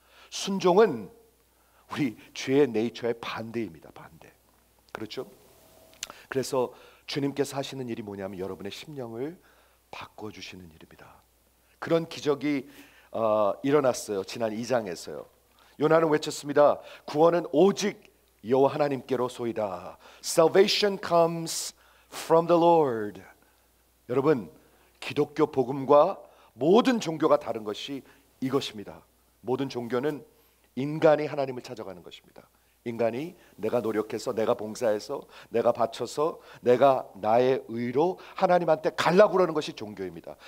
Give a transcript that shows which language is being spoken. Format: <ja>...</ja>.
<ko>순종은 우리 죄의 네이처의 반대입니다. 반대. 그렇죠? 그래서 주님께서 하시는 일이 뭐냐면 여러분의 심령을 바꿔주시는 일입니다. 그런 기적이 일어났어요. 지난 2장에서요. 요나는 외쳤습니다. 구원은 오직 여호와 하나님께로소이다.</ko> <en>Salvation comes from the Lord.</en> <ko>여러분, 기독교 복음과 모든 종교가 다른 것이 이것입니다. 모든 종교는 인간이 하나님을 찾아가는 것입니다. 인간이 내가 노력해서, 내가 봉사해서, 내가 바쳐서, 내가 나의 의로 하나님한테 가려고 그러는 것이 종교입니다.</ko>